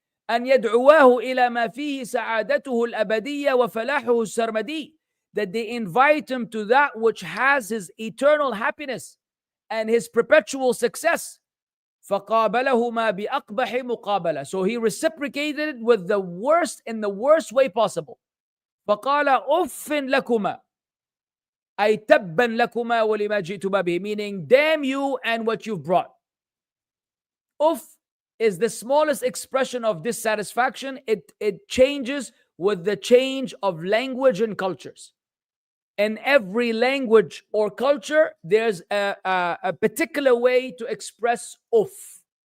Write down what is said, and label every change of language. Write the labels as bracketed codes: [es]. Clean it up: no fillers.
[ar] أن يدعواه إلى ما فيه سعادته الأبدية وفلاحه السرمدي, [en] that they invite him to that which has his eternal happiness and his perpetual success. [ar] فقابلهما بأقبح مقابلة, [en] so he reciprocated with the worst in the worst way possible. [ar] فقال أف لكما, أي تبا لكما ولما جئتما به, [en] meaning damn you and what you've brought. Uff is the smallest expression of dissatisfaction. It changes with the change of language and cultures. In every language or culture, there's a particular way to express uff.